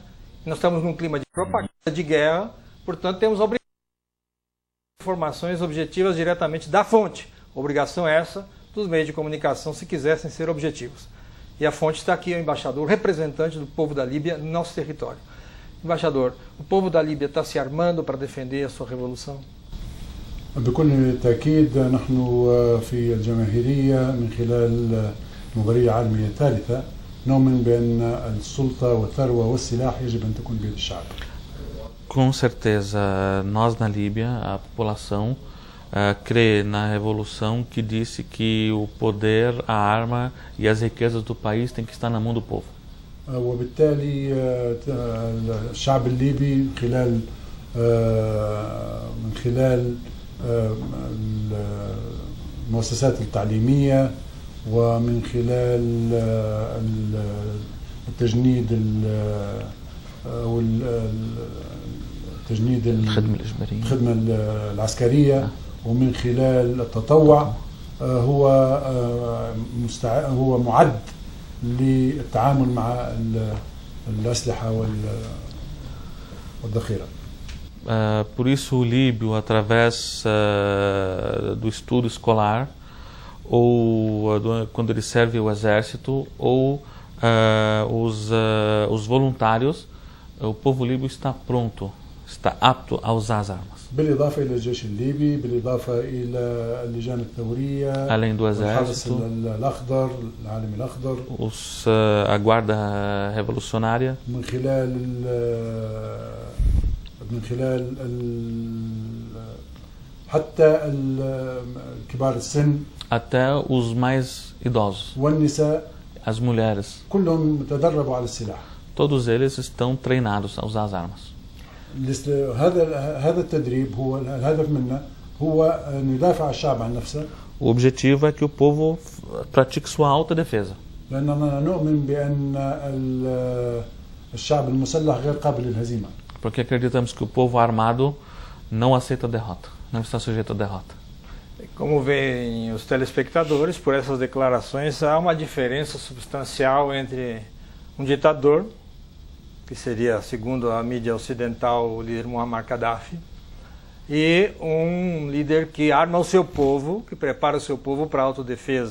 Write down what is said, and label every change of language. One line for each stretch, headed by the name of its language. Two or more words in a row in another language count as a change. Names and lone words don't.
Portuguese: Nós estamos num clima de propaganda de guerra, portanto temos a obrigação de informações objetivas diretamente da fonte. Obrigação essa dos meios de comunicação, se quisessem ser objetivos. E a fonte está aqui, o embaixador, representante do povo da Líbia no nosso território. Embaixador, o povo da Líbia está se armando para defender a sua revolução?
Arabic: بكل تأكيد نحن في الجماهيرية من خلال المبادرة العالمية الثالثة نؤمن بأن السلطة والثروة والسلاح يجب أن تكون بيد الشعب.
Portuguese: Com certeza, nós na Líbia, a população, crê na revolução que disse que o poder, a arma e as riquezas do país tem que estar na mão do povo.
Arabic: وبالتالي الشعب الليبي من خلال المؤسسات التعليمية ومن خلال التجنيد الخدمة العسكرية ومن خلال التطوع هو معد للتعامل مع الأسلحة والذخيرة.
Portuguese: Por isso o líbio, através do estudo escolar, ou quando ele serve o exército, ou os voluntários, o povo líbio está pronto, está apto a usar as armas.
Arabic: بالإضافة إلى الجيش الليبي، بالإضافة إلى اللجان الثورية،
Portuguese: além do
Arabic: الحرس
Portuguese: exército,
Arabic: الأخضر، العالم الأخضر،
Portuguese: a guarda revolucionária,
Arabic: من خلال حتى كبار السن،
Portuguese: até os mais idosos,
Arabic: والنساء،
Portuguese: as mulheres,
Arabic: كلهم تدربوا على السلاح.
Portuguese: todos eles estão treinados a usar as armas.
Arabic: هذا التدريب هو الهدف منه هو أن يدافع الشعب عن نفسه.
Portuguese: O objetivo é que o povo pratique sua autodefesa.
Arabic: لأننا نؤمن بأن الشعب المسلح غير قابل للهزيمة.
Portuguese: Porque acreditamos que o povo armado não aceita derrota, não está sujeito a derrota. Como veem os telespectadores, por essas declarações há uma diferença substancial entre um ditador, que seria, segundo a mídia ocidental, o líder Muammar Gaddafi, e um líder que arma o seu povo, que prepara o seu povo para a autodefesa.